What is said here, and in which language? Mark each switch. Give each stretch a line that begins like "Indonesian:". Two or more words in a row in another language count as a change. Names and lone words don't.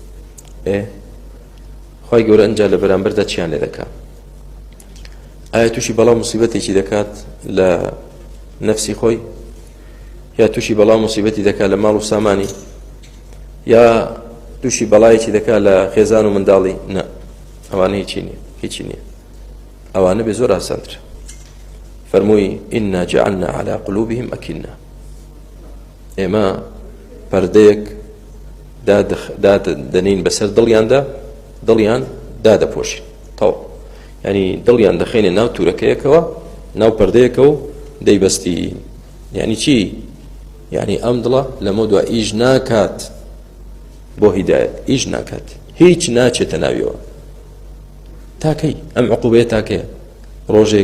Central Kurdish: خوای گەورە ئەنجا لە بەرامبەردا چیان لێ دەکات ئایا تووشی بەڵام موسیبەتێکی دەکات لە نەفسی خۆی یا تووشی بەڵام موسیبەتی دەکات لە ماڵ و سامانی یا تووشی بەڵایەکی دەکات لە خێزان و منداڵی نە ئەوانە هیچی نییە ئەوانە بێ زۆر ئاسانترە فەرمووی
Arabic: ئینا جعلنا على قلوبهم ئەکینە
Central Kurdish: ئێمە پەردەیەک دادەنین بەسەر دڵیان دادەپۆشین تەواو ینی دڵیان دەخێنێ ناو تورەکەیەکەوە ناو پەردەیەکە و دەیبەستی یعنی چی یعنی ئەم دڵە لەمە دووە ئیش ناکات بۆ هیدایەت ئیش ناکات هیچ ناچێتە ناویەوە تاکەی ئەم عقوبەیە تاکەیە ڕۆژێک